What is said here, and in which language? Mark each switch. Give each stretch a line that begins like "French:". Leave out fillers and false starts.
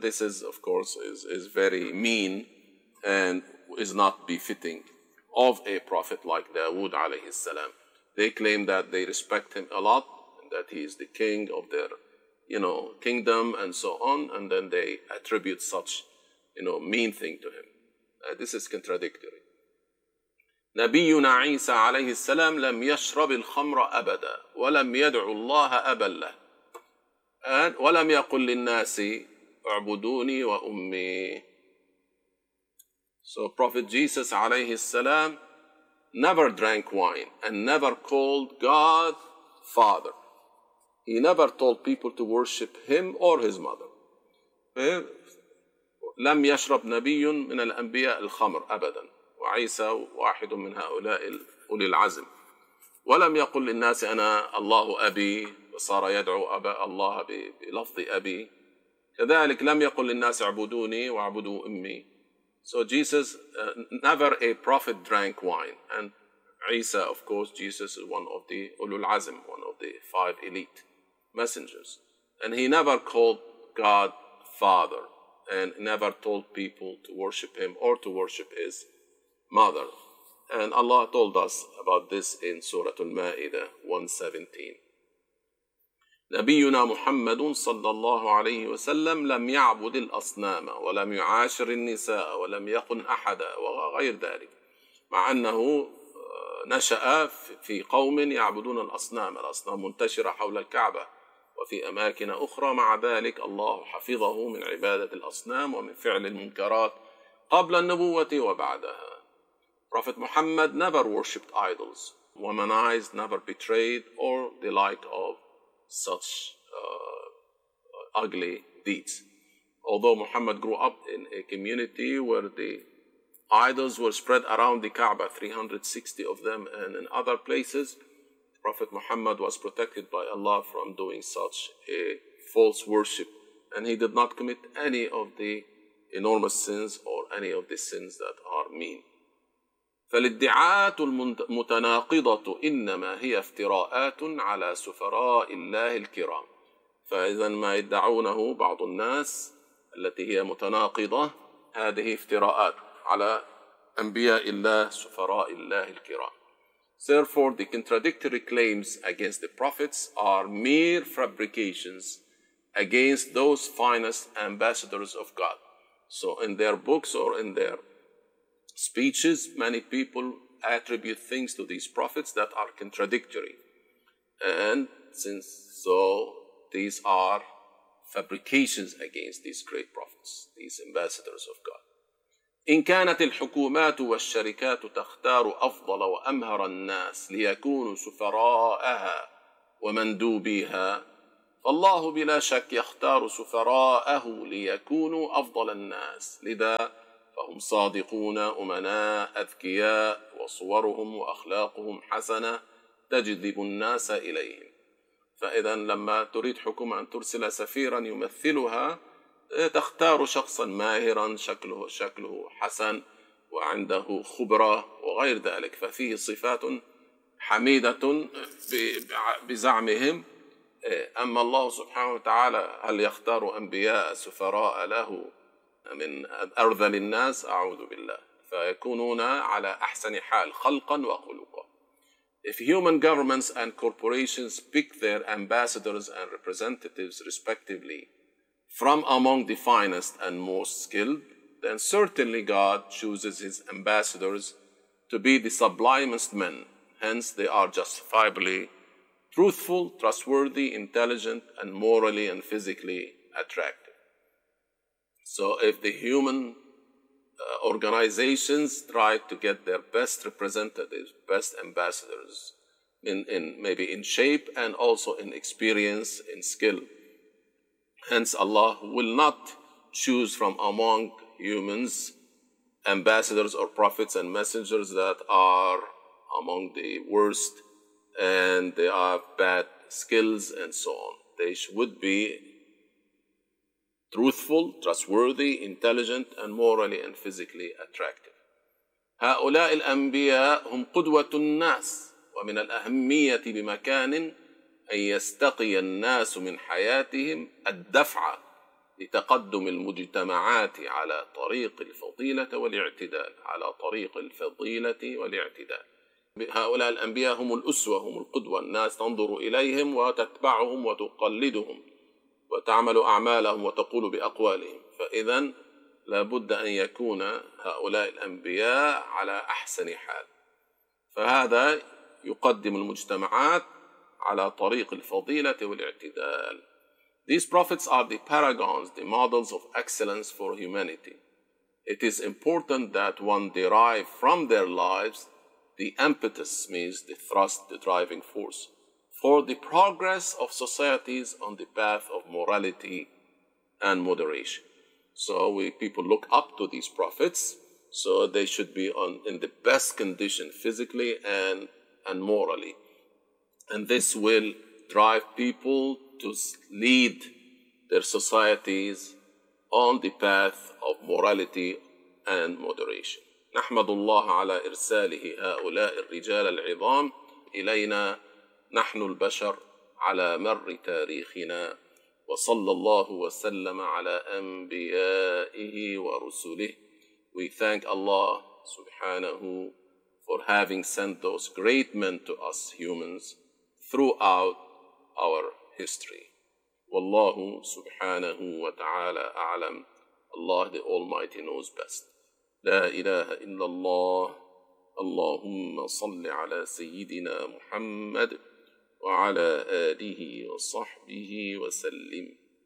English: This is, of course, is very mean and is not befitting of a prophet like Dawood alayhi salam. They claim that they respect him a lot, that he is the king of their, you know, kingdom and so on, and then they attribute such, you know, mean thing to him. This is contradictory.
Arabic: نبينا عيسى عليه السلام لم يشرب الخمر أبدا ولم يدعو الله أبلا ولم يقل للناس اعبدوني وأمي.
English: So Prophet Jesus
Arabic: عليه السلام
English: never drank wine and never called God Father. He never told people to worship him or his mother.
Arabic: لم يشرب نبي من الأنبياء الخمر أبدا، وعيسى واحد من هؤلاء أولي العزم. ولم يقل للناس أنا الله أبي، صار يدعو أبا الله بلفظ أبي. كذلك لم يقل للناس اعبدوني واعبدوا أمي.
English: So Jesus, never a prophet drank wine. And Isa, of course, Jesus is one of the Ulul Azm, one of the five elite messengers. And he never called God Father and never told people to worship him or to worship his mother. And Allah told us about this in Surah Al-Ma'idah 117.
Arabic: نبينا محمد صلى الله عليه وسلم لم يعبد الأصنام ولم يعاشر النساء ولم يقن أحدا وغير ذلك، مع أنه نشأ في قوم يعبدون الأصنام، الأصنام منتشرة حول الكعبة وفي أماكن أخرى، مع ذلك الله حفظه من عبادة الأصنام ومن فعل المنكرات قبل النبوة وبعدها.
English: Prophet Muhammad never worshipped idols, womanized, never betrayed or the like of such ugly deeds. Although Muhammad grew up in a community where the idols were spread around the Kaaba, 360 of them, and in other places, Prophet Muhammad was protected by Allah from doing such a false worship, and he did not commit any of the enormous sins or any of the sins that are mean.
Arabic: فالادعاءات المتناقضة إنما هي افتراءات على سفراء الله الكرام. فإذا ما يدعونه بعض الناس التي هي متناقضة، هذه افتراءات على أنبياء الله سفراء الله الكرام.
English: Therefore the contradictory claims against the prophets are mere fabrications against those finest ambassadors of God. So in their books or in their speeches, many people attribute things to these prophets that are contradictory. And since so, these are fabrications against these great prophets, these ambassadors of God.
Arabic: إن كانت الحكومات والشركات تختار أفضل وأمهر الناس ليكونوا سفراءها ومندوبيها فالله بلا شك يختار سفراءه ليكونوا أفضل الناس، لذا فهم صادقون أمناء أذكياء، وصورهم وأخلاقهم حسنة تجذب الناس إليهم. فإذا لما تريد حكومة أن ترسل سفيرا يمثلها، تختار شخصا ماهرا، شكله حسن وعنده خبرة وغير ذلك، ففيه صفات حميدة بزعمهم. أما الله سبحانه وتعالى هل يختار أنبياء سفراء له من أرذل الناس؟ أعوذ بالله، فيكونون على أحسن حال خلقا وخلقا.
English: If human governments and corporations pick their ambassadors and representatives respectively from among the finest and most skilled, then certainly God chooses his ambassadors to be the sublimest men. Hence, they are justifiably truthful, trustworthy, intelligent, and morally and physically attractive. So if the human organizations try to get their best representatives, best ambassadors, in shape and also in experience, in skill, hence Allah will not choose from among humans ambassadors or prophets and messengers that are among the worst and they have bad skills and so on. They would be truthful, trustworthy, intelligent, and morally and physically attractive.
Arabic: هؤلاء الأنبياء هم قدوة الناس، ومن الأهمية بمكان أن يستقي الناس من حياتهم الدفعة لتقدم المجتمعات على طريق الفضيلة والاعتدال، على طريق الفضيلة والاعتدال. هؤلاء الأنبياء هم الأسوة، هم القدوة، الناس تنظر إليهم وتتبعهم وتقلدهم وتعمل أعمالهم وتقول بأقوالهم. فإذا لابد أن يكون هؤلاء الأنبياء على أحسن حال، فهذا يقدم المجتمعات على طريق الفضيلة والاعتدال.
English: These prophets are the paragons, the models of excellence for humanity. It is important that one derive from their lives the impetus, means the thrust, the driving force, for the progress of societies on the path of morality and moderation. So people look up to these prophets, so they should be in the best condition physically and morally. And this will drive people to lead their societies on the path of morality and moderation.
Arabic: نحمد الله على إرساله هؤلاء الرجال العظام إلينا نحن البشر على مر تاريخنا، وصلى الله وسلم على أنبيائه ورسله.
English: We thank Allah سبحانه for having sent those great men to us humans throughout our history.
Arabic: والله سبحانه وتعالى أعلم.
English: Allah the Almighty knows best.
Arabic: لا إله إلا الله. اللهم صل على سيدنا محمد وعلى آله وصحبه وسلم.